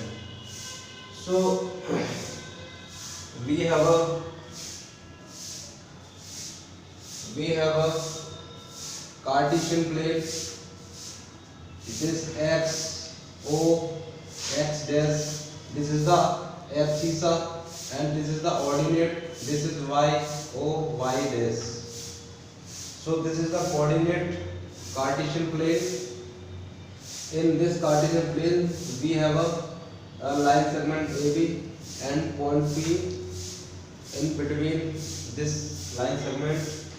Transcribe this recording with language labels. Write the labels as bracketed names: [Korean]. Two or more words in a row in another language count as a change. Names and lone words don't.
[English] So we have a Cartesian plane. It is x o x dash, this is the abscissa and this is the ordinate, this is y o y dash. So this is the coordinate Cartesian plane. In this Cartesian plane we have a line segment AB and point P in between this line segment.